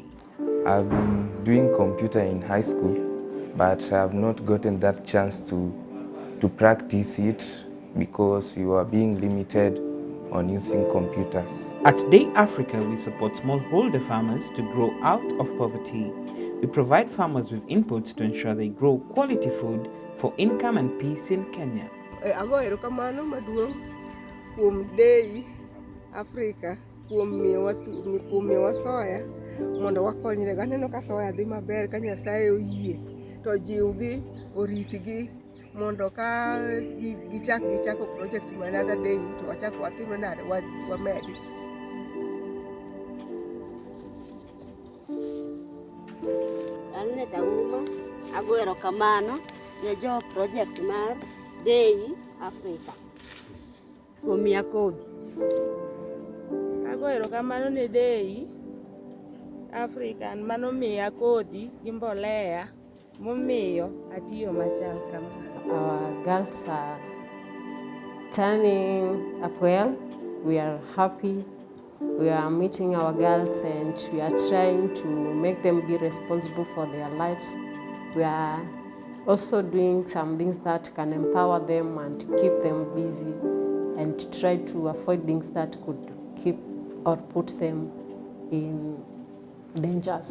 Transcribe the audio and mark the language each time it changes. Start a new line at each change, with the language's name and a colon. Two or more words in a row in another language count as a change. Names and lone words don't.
English: I've been doing computer in high school, but I have not gotten that chance to practice it because we were being limited on using computers. At Day Africa, we support smallholder farmers to grow out of poverty. We provide farmers with inputs to ensure they grow quality food for income and peace in Kenya.
Luo (Kenya and Tanzania): Erokamano maduong' kuom Day Africa kuom miyowa soya mondo wakonyre. Aneno ka soya dhi maber ka Nyasaye oyie to jiwgi, oritgi mondo ka gichako project ma
English: another day
Luo (Kenya and Tanzania): to wachak watim nade wamedi. An Tauma ago erokamano ne jo project mar Day Africa kuom miya kodhi. Ago erokamano ne Day Africa mano miya kodhi gi mbolea momiyo atiyo machal kama.
English: Our girls are turning up well. We are happy. We are meeting our girls and we are trying to make them be responsible for their lives. We are also doing some things that can empower them and keep them busy and try to avoid things that could keep or put them in dangers.